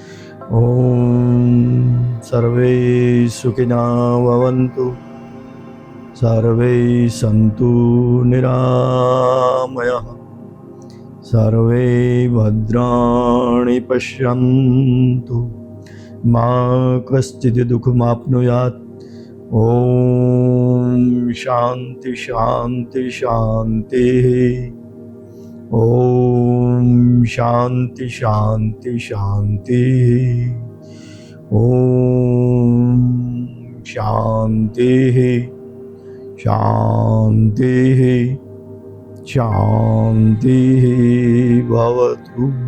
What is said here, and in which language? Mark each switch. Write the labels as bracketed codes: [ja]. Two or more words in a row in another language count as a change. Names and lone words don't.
[sa] ओम सर्वे सुखिनः भवन्तु, सर्वे सन्तु निरामयः, सर्वे भद्राणि पश्यन्तु, मा कश्चित् दुःखमाप्नुयात्। ओम शांति शांति शांति। ओम शांति शांति शांति। ओम शांति शांति शांति भवतु।